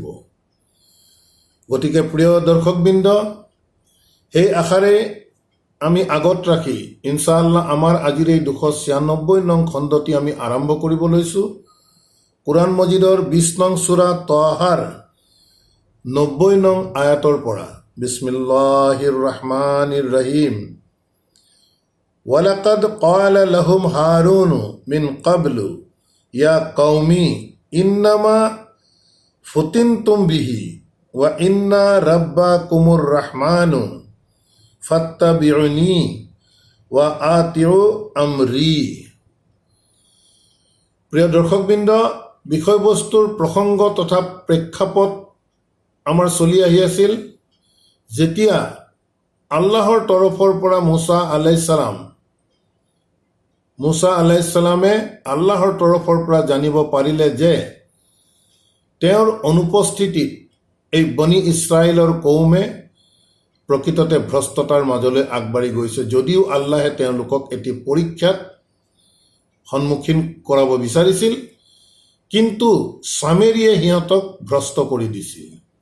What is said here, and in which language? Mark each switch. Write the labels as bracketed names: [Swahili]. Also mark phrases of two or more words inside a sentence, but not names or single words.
[Assamese] গতিকে প্ৰিয় দৰ্শকবৃন্দ, সেই আশাৰে আমি আগত ৰাখি ইনশাআল্লাহ আমাৰ আজিৰ এই 296 নং খণ্ডটি আমি আৰম্ভ কৰিব লৈছোঁ কোরআন মজিদৰ 20 নং সূরা তাহাৰ 90 নং আয়াতৰ পৰা। [Arabic] بسم الله الرحمن الرحيم. ولقد قال لهم هارون من قبل يا قوم إنما فتنتم به وإن ربكم الرحمن فاتبعوني وأطيعوا أمري. [Assamese] প্ৰিয় দৰ্শকবৃন্দ, বিষয়বস্তুৰ প্ৰসংগ তথা প্ৰেক্ষাপট আমাৰ চলি আহি আছিল যেতিয়া আল্লাহৰ তৰফৰ পৰা মুছা [Arabic] عليه السلام [Assamese] আল্লাহৰ তৰফৰ পৰা জানিব পাৰিলে যে তেওঁৰ অনুপস্থিতিত এই বনি ইছৰাইলৰ কৌমে প্ৰকৃততে ভ্ৰষ্টতাৰ মাজলৈ আগবাঢ়ি গৈছে, যদিও আল্লাহে তেওঁলোকক এটি পৰীক্ষাত সন্মুখীন কৰাব বিচাৰিছিল, কিন্তু সামেৰীয়ে সিহঁতক ভ্ৰষ্ট কৰি দিছিল।